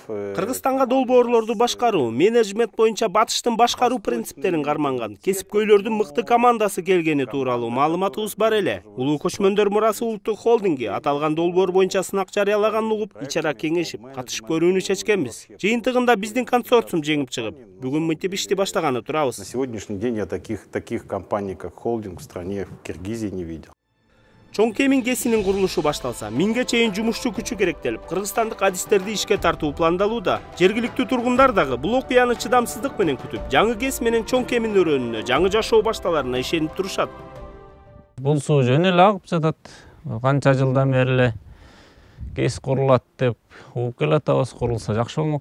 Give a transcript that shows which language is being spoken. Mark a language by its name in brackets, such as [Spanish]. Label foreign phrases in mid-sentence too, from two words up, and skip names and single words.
[Kyrgyz] Кыргызстанга долбоорлорду башкаруу, менеджмент боюнча батыштын башкаруу принциптерин карманган кесипкөйлөрдүн мыкты командасы келгени тууралуу маалыматыбыз бар эле. Улуу көчмөндөр мурасы улуттук холдинги аталган долбоор боюнча сынак жарыялаганын угуп, ичара кеңешип, катышып көрүүнү чечкенбиз. Жыйынтыгында биздин консорциум жеңип чыгып, бүгүн мынтип ишти баштаганы турабыз. [Russian] На сегодняшний день я таких компаний, как холдинг в стране, в Киргизии не видел. [Kyrgyz] Чоң кемин кесинин курулушу башталса, 1000ге чейин жумушчу күчү керектелип, кыргызстандык адистерди ишке тартуу пландалууда. Жергиликтүү тургундар дагы бул окуяны чыдамсыздык менен күтүп, жаңы кес менен чоң кемин өрөөнүнө, жаңы жашоо башталарына ишенип турушат. Бул суу жөн эле агып жатат. Канча жылдан бери эле кес курулат деп угуп келатабыз, курулса жакшы болмок.